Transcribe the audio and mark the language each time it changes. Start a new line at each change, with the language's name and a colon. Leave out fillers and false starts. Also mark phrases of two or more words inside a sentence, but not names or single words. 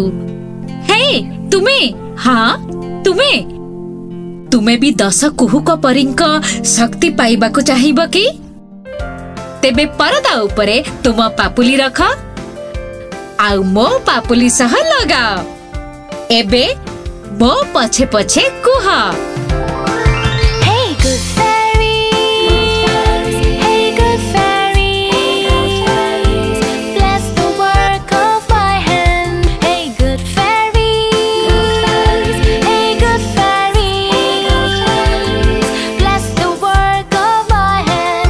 Odia: ହେ ତୁମେ, ହଁ ତୁମେ ଭି 10 କୁହୁକ ପରିଙ୍କ ଶକ୍ତି ପାଇବା କୋ ଚାହିବୋ କି? ତେବେ ପରଦା ଉପରେ ତୁମ ପାପୁଲି ରଖ। ଆଉ ମୋ ପାପୁଲି ସହ ଲଗାଓ ଏବେ ମୋ ପଛେ ପଛେ କୁହ
English: Hey good fairies, hey good fairies, bless the work of my hand. Hey good fairies, hey good fairies, bless the work of my hand.